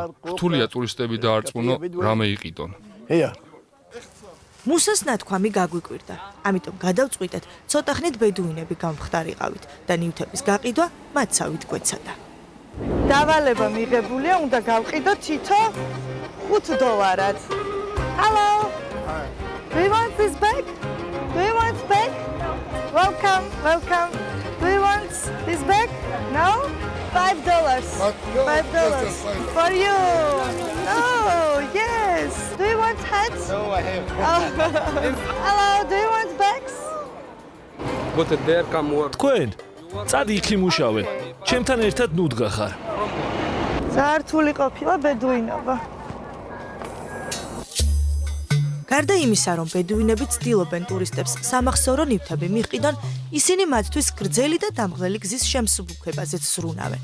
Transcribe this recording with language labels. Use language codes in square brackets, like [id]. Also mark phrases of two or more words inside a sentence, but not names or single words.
[ka] რთულია ტურისტები დაარწმუნო, რამე იყიდონ. მუსას ნათქვამი გაგვიკვირდა. ამიტომ გადავწყვიტეთ, ცოტა ხნით ბედუინები გამხდარიყავით და ნივთების გაყიდვა მათსავით გვეცადა. დავალება მიღებულია, უნდა გავყიდოთ თითო $5. [en] Hello. Do you want this bag? Do you want bag? Welcome, welcome. Do you want this bag? No? $5. $5 for you. Oh, yes. Do you want hats? No, I have. Hello, do you want bags? But there come work. [ka] თქვენ წადი იქ იმუშავე. ჩემთან ერთად ნუდგა ხარ. ზართული ყოფილა ბედუინობა. გარდა იმისა, რომ ბედუინები ცდილობენ ტურისტებს სამახსოვრო ნივთები მიჰყიდონ, ისინი მათთვის გრძელი და დამღლელი გზის შემსუბუქებაზეც ზრუნავენ.